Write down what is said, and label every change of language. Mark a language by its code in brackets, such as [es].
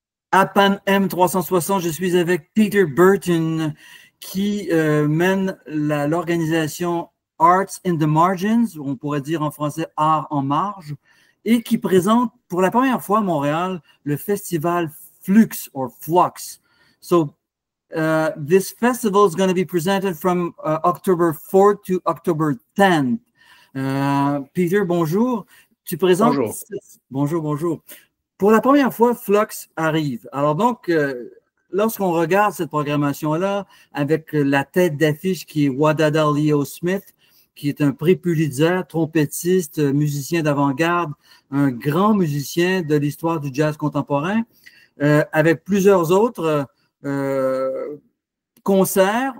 [fr] Pan M360, je suis avec Peter Burton qui mène l'organisation Arts in the Margins, on pourrait dire en français Art en marge, et qui présente pour la première fois à Montréal le festival FLUX or FLUX. [en] So this festival is going to be presented from October 4th to October 10th. [fr] Peter, bonjour. Tu présentes... Bonjour. Bonjour, bonjour. Pour la première fois, FLUX arrive. Alors donc, lorsqu'on regarde cette programmation-là, avec la tête d'affiche qui est Wadada Leo Smith, qui est un prix Pulitzer, trompettiste, musicien d'avant-garde, un grand musicien de l'histoire du jazz contemporain, avec plusieurs autres concerts.